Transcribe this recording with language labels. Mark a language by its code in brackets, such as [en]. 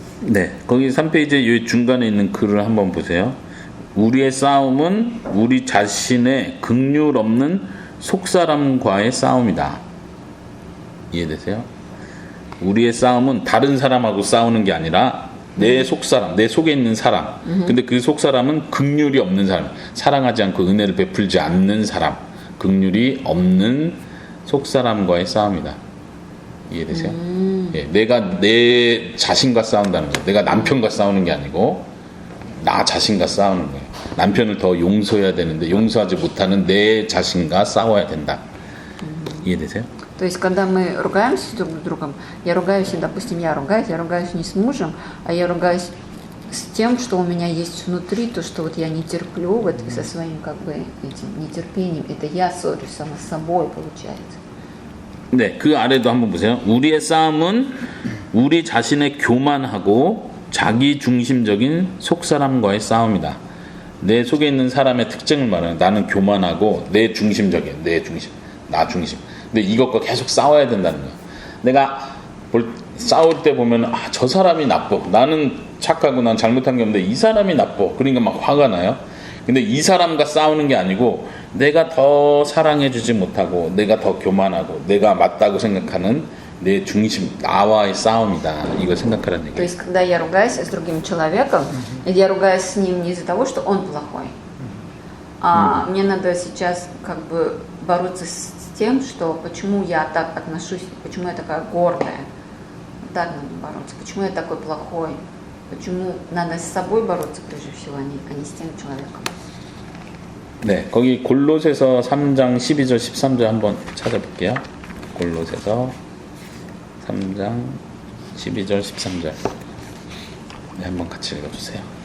[ko] 네, 거기 3페이지에 이 중간에 있는 글을 한번 보세요. 우리의 싸움은 우리 자신의 긍휼 없는 속사람과의 싸움이다. 이해되세요? 우리의 싸움은 다른 사람하고 싸우는 게 아니라 내 속사람, 내 속에 있는 사람. 근데 그 속사람은 긍휼이 없는 사람, 사랑하지 않고 은혜를 베풀지 않는 사람, 긍휼이 없는 속사람과의 싸움이다. 이해되세요? 예, 내가 내 자신과 싸운다는 거예요. 내가 남편과 싸우는 게 아니고 나 자신과 싸우는 거예요. 남편을 더 용서해야 되는데 용서하지 못하는 내 자신과 싸워야 된다. 이해되세요? [ru] То есть, когда мы ругаемся друг с другом, я ругаюсь, допустим, я ругаюсь не с мужем, а я ругаюсь с тем, что у меня есть внутри, то, что вот я не терплю, вот со своим как бы этим нетерпением, это я ссорюсь сама с собой, получается. [ko] 네, 그 아래도 한번 보세요. 우리의 싸움은 우리 자신의 교만하고 자기 중심적인 속사람과의 싸움이다. 내 속에 있는 사람의 특징을 말하는 나는 교만하고 내 중심적인 내 중심, 나 중심. 근데 이것과 계속 싸워야 된다는 거야. 내가 싸울 때 보면 아, 저 사람이 나빠. 나는 착하고 난 잘못한 게 없는데 이 사람이 나빠. 그러니까 막 화가 나요. 근데 이 사람과 싸우는 게 아니고 내가 더 사랑해주지 못하고 내가 더 교만하고 내가 맞다고 생각하는 내 중심, 나와의 싸움이다. 이걸 생각하라는 [ru] То [ko] 얘기예요. [ru] есть, когда я ругаюсь с другим человеком, я ругаюсь с ним не из-за того, что он плохой, а мне надо сейчас как бы бороться с тем, что почему я так отношусь, почему я такая гордая. Так надо бороться. Почему я такой плохой? Почему надо с собой бороться прежде всего, а не с тем человеком? [ko] 네, 거기 골로새서 3장 12절 13절 한번 찾아볼게요. 골로새서 3장 12절 13절. 네, 한번 같이 읽어주세요.